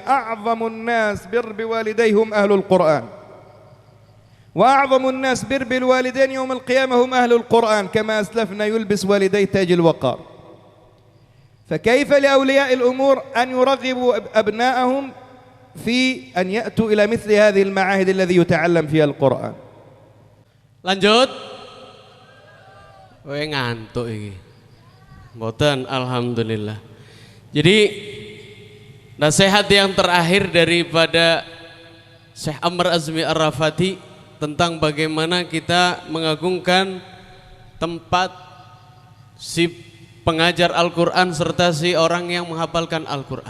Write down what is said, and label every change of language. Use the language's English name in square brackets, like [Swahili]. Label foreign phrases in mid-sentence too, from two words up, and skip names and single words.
[Arabic] أعظم الناس بر بوالديهم أهل القرآن، وأعظم الناس بر بالوالدين يوم القيامة هم أهل القرآن، كما أسلفنا يلبس والديه تاج الوقار. فكيف لأولياء الأمور أن يرغبوا أبناءهم في أن يأتوا إلى مثل هذه المعاهد الذي يتعلم فيها القرآن. [Javanese] Lanjut. Kowe ngantuk iki. Mboten, alhamdulillah. [Indonesian] Jadi Nasihat yang terakhir daripada Syekh Amr Azmi Ar-Rafati tentang bagaimana kita mengagungkan tempat si pengajar Al-Quran serta si orang yang menghafalkan Al-Quran.